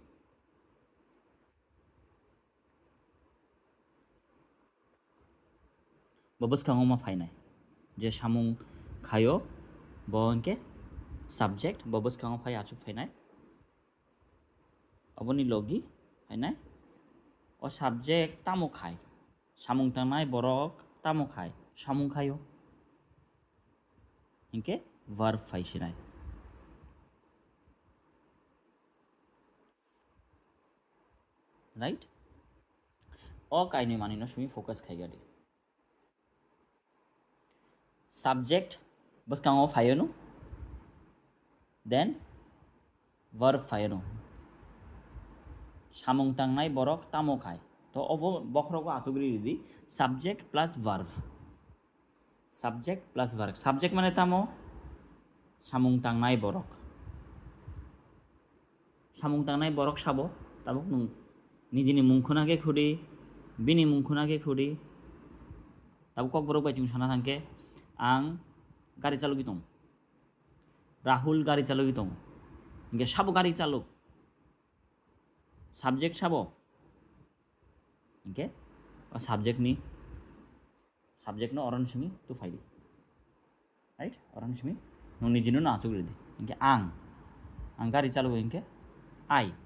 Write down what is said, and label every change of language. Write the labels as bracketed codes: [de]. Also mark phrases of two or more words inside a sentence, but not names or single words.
[trp] bo bwskang ma phainai je samung khayo bo anke subject bo bwskang phai achuk phainai oboni logi phainai o subject tamo khai samung tangnai borok tamo khai samung khayo inke verb phaisinai right o kaini mani no sumi focus khaigadi subject bwskang phayo no then verb phayo no samung tangnai borok tamo khai to obo bokhrogo achugri di [en] subject plus verb [trp] subject mane tamo samung tangnai borok sabo tabuk nung nijini mungkhuna ke khudi bini mungkhuna ke khudi tabuk kok borok bai chung sana thangke ang gari chalogi tong Rahul gari chalogi tong inge sabo gari chalok subject sabo inge subject no orang simi tu faidi right orang simi nung ni jinu na achuk redi inke ang gari chalu inke I